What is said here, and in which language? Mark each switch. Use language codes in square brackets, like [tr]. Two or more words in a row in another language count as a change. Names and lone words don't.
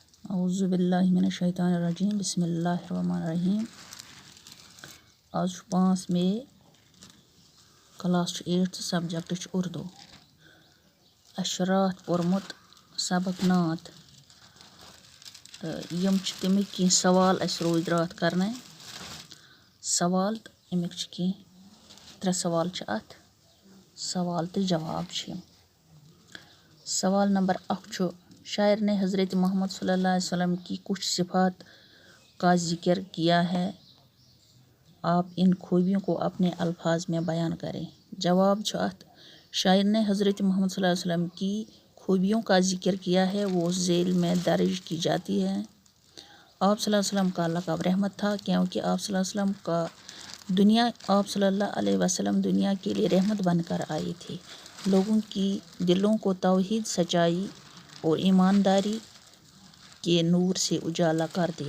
[ar] اعوذ باللہ من الشیطان الرجیم بسم اللہ الرحمن الرحیم. [ur] آج 5 مئی کلاس 8 سبجیکٹ اردو. [ks] اَسہِ راتھ پوٚرمُت سبق نعت تہٕ یِم چھِ تَمِکۍ کینٛہہ سوال اَسہِ روٗدۍ راتھ کَرنَے سوال تہٕ اَمِکۍ چھِ کینٛہہ 3 سوال چھِ اَتھ سوال تہٕ جواب چھِ یِم. [ur] سوال نمبر 1 چھُ شاعر نے حضرت محمد [ar] صلی اللہ علیہ وسلم [ur] کی کچھ صفات کا ذکر کیا ہے, آپ ان خوبیوں کو اپنے الفاظ میں بیان کریں. [ks] جواب چھُ اَتھ [ur] شاعر نے حضرت محمد [ar] صلی اللہ علیہ وسلم [ur] کی خوبیوں کا ذکر کیا ہے, وہ ذیل میں درج کی جاتی ہے. آپ [ar] صلی اللہ علیہ وسلم [ur] کا لقب رحمت تھا کیونکہ آپ [ar] صلی اللہ علیہ وسلم [ur] دنیا کے لیے رحمت بن کر آئے تھے, لوگوں کی دلوں کو توحید, سچائی اور ایمانداری کے نور سے اجالا کر دیا.